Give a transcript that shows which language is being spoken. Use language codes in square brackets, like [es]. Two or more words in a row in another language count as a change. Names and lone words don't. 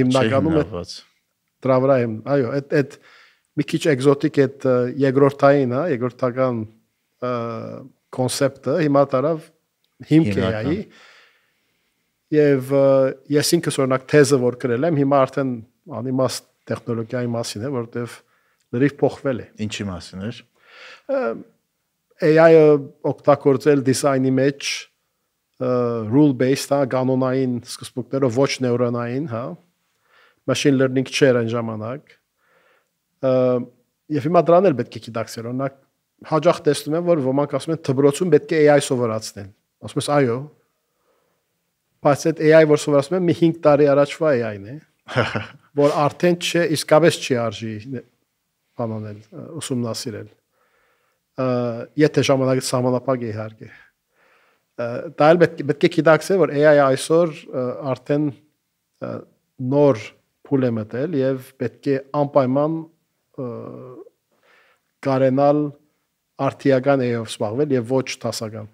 [hy] հիմնականում դրա վրա եմ, այո, այդ մի քիչ էկզոտիկ այդ երկրորդային, հա, երկրորդական կոնցեպտը հիմա տարավ հիմք AI-ի եւ ես ինքս օրինակ թեզը որ գրել եմ, հիմա արդեն անիմաստ տեխնոլոգիայի մասին է, որտեվ լրիվ փոխվել է։ Ինչի մասին էր։ AI-ը օգտագործել դիզայնի մեջ [en] rule based, [hy] հա, կանոնային սկզբունքներով ոչ նեյրոնային, հա, [en] machine learning [hy] չէր այն ժամանակ։ Եվ հիմա դրան էլ պետք է գիտակցել, օրինակ հաջող տեսնում եմ, որ ոմանք ասում են դպրոցում պետք է AI սովորացնել։ Ասում ես այո։ Բայց այդ AI որ սովորացնում եմ, մի 5 տարի առաջվա AI-ն է, որ արդեն չէ, իսկապես չի արժի բանանել, ուսումնասիրել։ Եթե ժամանակը սահմանափակ է իհարկե։ Դա էլ պետք է գիտակցել, որ AI այսօր արդեն նոր փուլ է մտել եւ պետք է անպայման կարենալ արդիական AI-ով զբաղվել եւ ոչ տասական։